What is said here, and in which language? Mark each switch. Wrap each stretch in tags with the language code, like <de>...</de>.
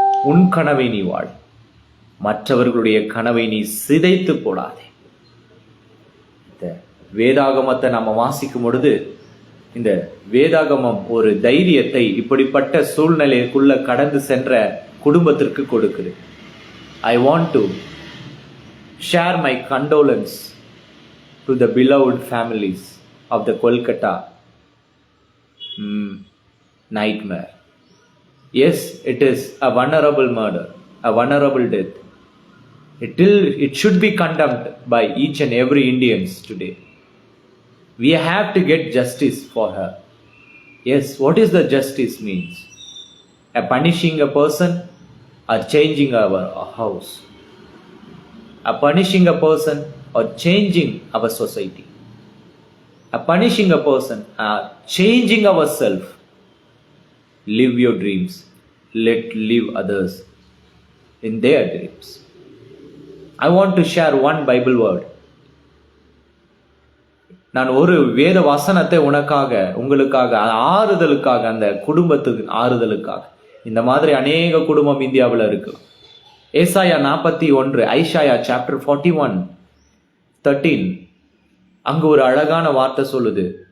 <ta>உன் கனவை நீ வாழு, மற்றவர்களுடைய கனவை நீ சிதைத்து போடாதே. இந்த வேதாகமத்தை நம்ம வாசிக்கும் பொழுது இந்த வேதாகமம் ஒரு தைரியத்தை இப்படிப்பட்ட சூழ்நிலைக்குள்ள கடந்து சென்ற குடும்பத்திற்கு கொடுக்குது.</ta> <en>I want to share my condolence to the beloved families of the Kolkata nightmare. Yes, it is a vulnerable murder, a vulnerable death. It should be condemned by each and every Indians today. We have to get justice for her. Yes, what is the justice means? A punishing a person, are changing our house, are punishing a person or changing our society, are punishing a person, are changing ourselves. Live your dreams. Live others in their dreams. I want to share one Bible word.</en> <ta>நான் ஒரு வேத வசனத்தை உங்களுக்காக ஆறுதலுக்காக, அந்த குடும்பத்துக்கு ஆறுதலுக்காக. இந்த மாதிரி அநேக குடும்பம் இந்தியாவில் இருக்கு. ஏசாயா 41, ஐசாயா சாப்டர் 41:13, அங்கு ஒரு அழகான வார்த்தை சொல்லுது.</ta>